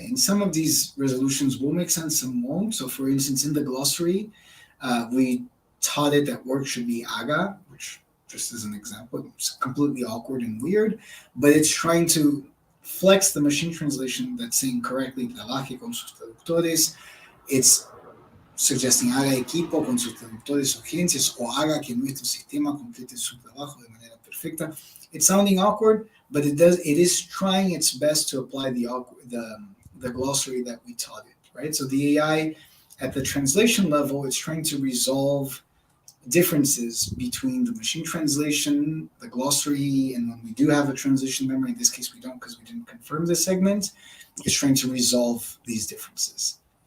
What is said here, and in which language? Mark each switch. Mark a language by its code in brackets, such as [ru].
[en] And some of these resolutions will make sense, some won't. So, for instance, in the glossary, we taught it that work should be aga, which, just as an example, it's completely awkward and weird, but it's trying to flex the machine translation that's saying correctly [es] trabaje con sus traductores. [en] It's suggesting [es] haga equipo con sus traductores o agencias o haga que nuestro sistema complete su trabajo de manera perfecta. [en] It's sounding awkward, but it is trying its best to apply the glossary that we taught it, right? So the AI at the translation level is trying to resolve differences between the machine translation, the glossary, and when we do have a translation memory, in this case we don't because we didn't confirm the segment, it's trying to resolve these differences.